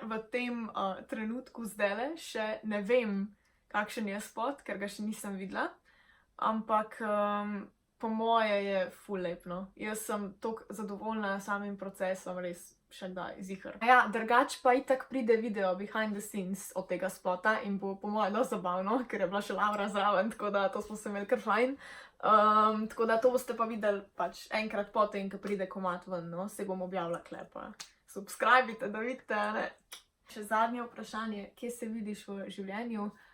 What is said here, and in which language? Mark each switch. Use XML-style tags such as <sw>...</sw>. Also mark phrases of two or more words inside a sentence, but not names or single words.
<sl>V tem trenutku zdajle še ne vem, kakšen je spot, ker ga še nisem videla, ampak po moje je ful lep, no. Jaz sem toliko zadovoljna samim procesom, res še kdaj ziher. Ja, drugač pa itak pride video</sl> <en>behind the scenes</en> <sl>od tega spota in bo po moje dosti zabavno, ker je bila še Laura zraven, tako da to smo se imeli kar fajn. Tako da to boste pa videli pač enkrat potem, ko pride komad ven, no, se bom objavila klepa. Subscribite, da vidite, ne. Še zadnje vprašanje, kje se vidiš v življenju?</sl>